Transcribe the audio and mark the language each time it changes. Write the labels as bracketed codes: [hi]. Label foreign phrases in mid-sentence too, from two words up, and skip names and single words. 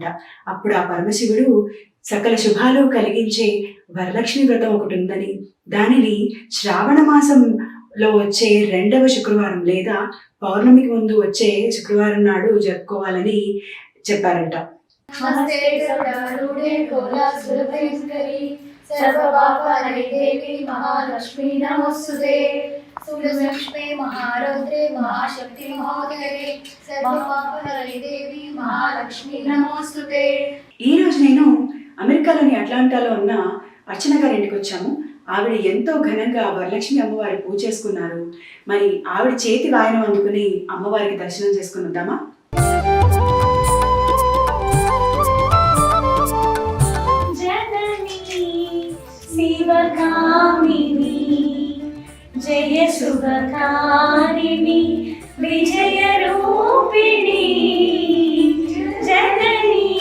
[te] అప్పుడు ఆ పరమశివుడు సకల శుభాలు కలిగించే వరలక్ష్మి వ్రతం ఒకటి ఉందని, దానిని శ్రావణ మాసంలో వచ్చే 2వ శుక్రవారం లేదా పౌర్ణమికి ముందు వచ్చే శుక్రవారం నాడు జరుపుకోవాలని చెప్పారంట. [sa] सर्वपापहरे देवी महालक्ष्मी नमोस्तुते सूर्यलक्ष्मी महारौद्रे महाशक्ति महोदरे सर्वपापहरे देवी महालक्ष्मी नमोस्तुते. [te] ఈ రోజు నేను అమెరికాలోని అట్లాంటాలో ఉన్న అర్చన గారి ఇంటికి వచ్చాము. ఆవిడ ఎంతో ఘనంగా వరలక్ష్మి అమ్మవారి పూజ చేసుకున్నారు. మరి ఆవిడ చేతి వాయనం అందుకుని అమ్మవారికి దర్శనం చేసుకుని వద్దామా? [sa] శివకామిని జయ శుభకారిణి విజయ రూపిణి జనని